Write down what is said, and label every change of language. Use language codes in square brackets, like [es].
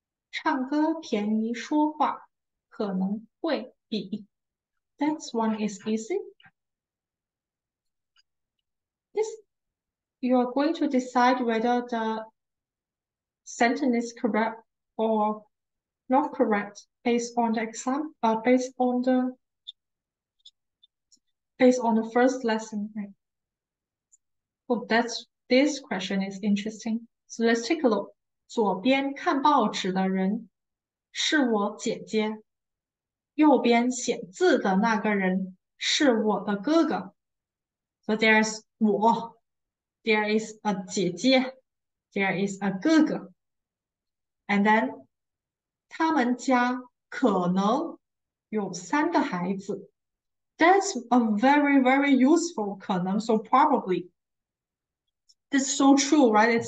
[en] 唱歌便宜说话可能会比. That one is easy. This, you are going to decide whether the sentence is correct or not correct based on the exam, based on the first lesson. Right? So this question is interesting. So let's take a look. [zh] 左边看报纸的人是我姐姐，右边写字的那个人是我的哥哥。 [en] So there's 我 there is a 姐姐 there is a 哥哥 and then [zh] 他们家可能有3个孩子 [en] That's a very, very useful [zh] 可能 [en] so probably That's so true, right?